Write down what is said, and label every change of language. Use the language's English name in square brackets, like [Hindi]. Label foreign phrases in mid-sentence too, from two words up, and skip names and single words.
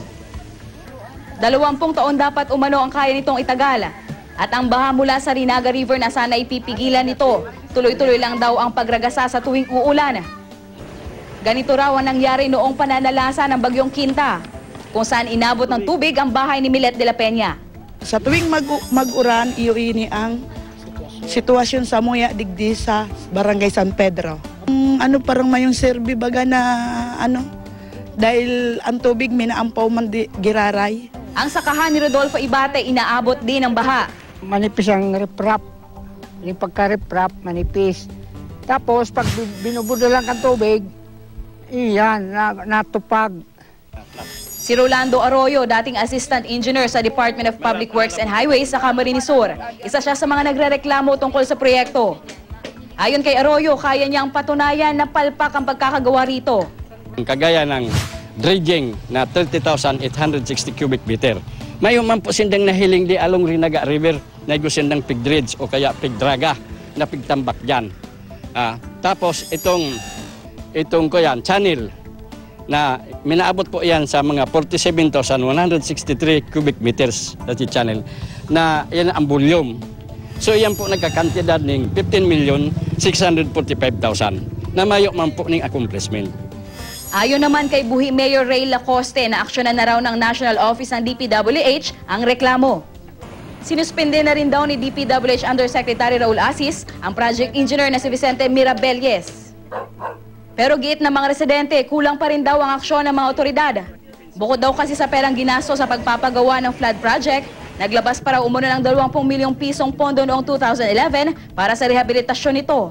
[Filipino] 20 taon dapat umano ang kaya nitong itagal. At ang baha mula sa Rinaga River na sana ipipigilan nito. Tuloy-tuloy lang daw ang pagragasa sa tuwing uulan. Ganito raw ang nangyari noong pananalasa ng Bagyong Quinta, kung saan inabot ng tubig ang bahay ni Milet de la Peña. [Bikol] Sa tuwing mag-uran, iyo ini ang sitwasyon sa Muya Digdi sa Barangay San Pedro. Parang mayong serbi baga na dahil ang tubig minaampaw man giraray. [Filipino] Ang sakahan ni Rodolfo Ibate inaabot din ng baha. Manipis ang riprap. Yung pagka-riprap, manipis. Tapos pag binubudalan kang tubig, iyan, natupag. Si Rolando Arroyo, dating Assistant Engineer sa Department of Public Works and Highways sa Camarines Sur. Isa siya sa mga nagrereklamo tungkol sa proyekto. Ayon kay Arroyo, kaya niyang patunayan na palpak ang pagkakagawa rito. Kagaya ng dredging na 30,860 [English] cubic meter. [Bikol] Mayo man po sindang nahiling di along Rinaga River na sindang pig-dredge o kaya pig-draga na pigtambak dyan. [Filipino] Tapos itong channel na minaabot po yan sa mga 47,163 [English] cubic meters [Filipino] na channel na yan ang volume. So yan po nagkakantidad ng 15,645,000 na [Bikol] mayo man po [Filipino] ng accomplishment. Ayon naman kay Buhi Mayor Ray Lacoste na aksyonan na raw ng National Office ng DPWH ang reklamo. Sinuspende na rin daw ni DPWH Undersecretary Raul Asis ang project engineer na si Vicente Mirabelles. Pero giit ng mga residente, kulang pa rin daw ang aksyon ng mga otoridad. Bukod daw kasi sa perang ginastos sa pagpapagawa ng flood project, naglabas para umuno ng 20 milyong pisong pondo noong 2011 para sa rehabilitasyon nito.